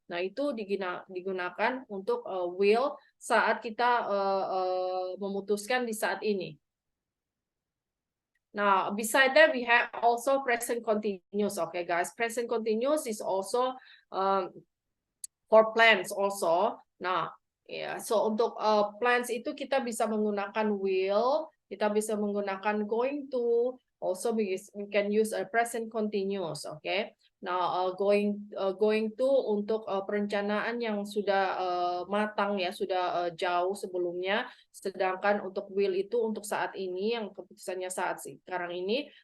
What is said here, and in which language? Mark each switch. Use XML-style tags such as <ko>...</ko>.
<id>Nah, itu digunakan untuk will saat kita memutuskan di saat ini.</id> <en>Now, beside that, we have also present continuous. Okay, guys, present continuous is also for plans also.</en> <id>Nah, ya, so untuk plans itu kita bisa menggunakan will, kita bisa menggunakan going to.</id> <en>Also, we can use a present continuous. Okay.</en> <id>Now, going to untuk perencanaan yang sudah matang ya, sudah jauh sebelumnya. Sedangkan untuk will itu untuk saat ini, yang keputusannya saat sekarang ini.</id>